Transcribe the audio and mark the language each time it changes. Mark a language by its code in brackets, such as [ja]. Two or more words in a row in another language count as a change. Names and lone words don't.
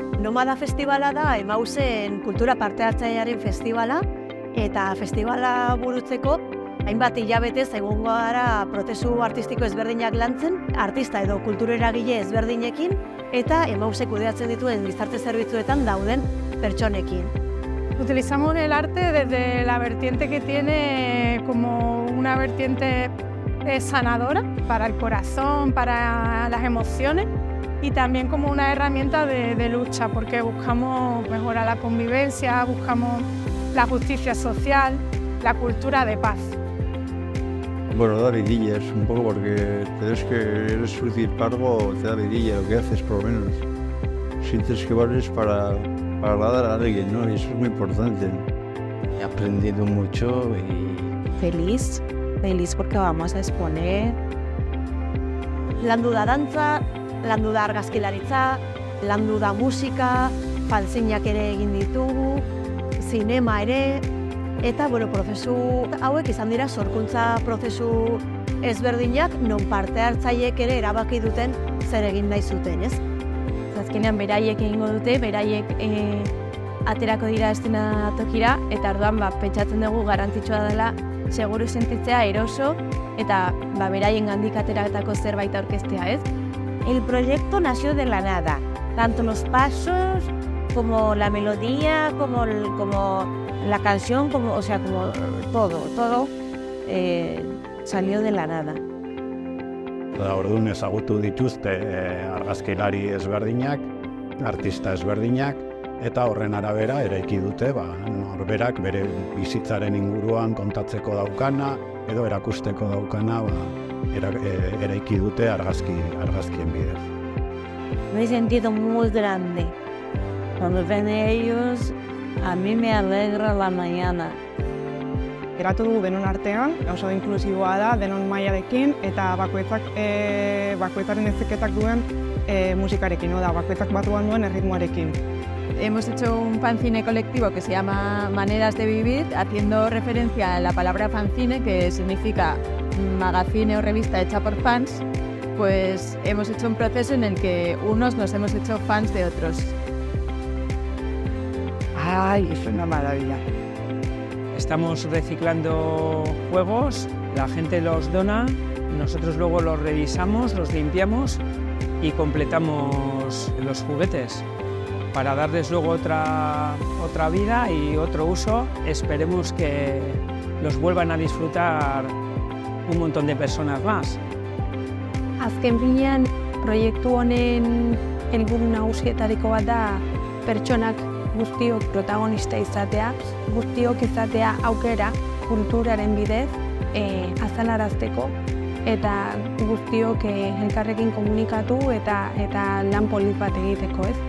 [eu] Nomada Festivala da Emausen kultura parte hartzailearen festivala, eta festivala burutzeko hainbat hilabetez egongo gara prozesu artistiko ezberdinak lantzen, artista edo kultureragile ezberdinekin, eta Emausek kudeatzen dituen gizarte zerbitzuetan dauden pertsonekin. [es] Utilizamos el arte desde la vertiente que tiene como una vertiente sanadora para el corazón, para las emociones y también como una herramienta de lucha porque buscamos mejorar la convivencia, buscamos la justicia social, la cultura de paz. Bueno, da vidilla, es un poco porque eres surtir cargo, te da vidilla lo que haces por lo menos. Sientes que vales para agradar a alguien, ¿no? Y eso es muy importante. He aprendido mucho y... Feliz porque vamos a exponer. [eu] Landu da dantza, landu da argazkilaritza, landu da musika, fanzinak ere egin ditugu, zinema ere, eta prozesu hauek izan dira sorkuntza prozesu ezberdinak non parte hartzaileek ere erabaki duten zer egin nahi zuten, ez? Azkenean beraiek egingo dute, beraiek aterako dira eszenatokira, eta orduan pentsatzen dugu garrantzitsua dela seguru sentitzea, eroso, eta beraien gandik ateratako zerbait aurkeztea, ez? [es] El proyecto nació de la nada, tanto los pasos como la melodía, como la canción, como todo salió de la nada. [eu] Orduan ezagutu dituzte argazkilari ezberdinak, artista ezberdinak, eta horren arabera eraiki dute norberak bere bizitzaren inguruan kontatzeko daukana edo erakusteko daukana eraiki dute argazkien bidez. [es] Me he sentido muy grande. Cuando ven ellos, a mí me alegra la mañana. [eu] Eratu dugu denon artean, oso inklusiboa da, denon mailarekin, eta bakoitzaren ezeketak duen musikarekin, bakoitzak batuan duen erritmoarekin. [es] Hemos hecho un fanzine colectivo que se llama Maneras de Vivir, haciendo referencia a la palabra fanzine, que significa magazine o revista hecha por fans. Pues hemos hecho un proceso en el que unos nos hemos hecho fans de otros. ¡Ay, es una maravilla! Estamos reciclando juegos, la gente los dona, nosotros luego los revisamos, los limpiamos y completamos los juguetes para darles luego otra vida y otro uso. Esperemos que los vuelvan a disfrutar un montón de personas más. [eu] Azken finean, proiektu honen helburu nagusietariko bat da pertsonak guztiok protagonista izatea, guztiok izatea aukera kulturaren bidez azalarazteko eta guztiok elkarrekin komunikatu eta lan polit bat egiteko, ez?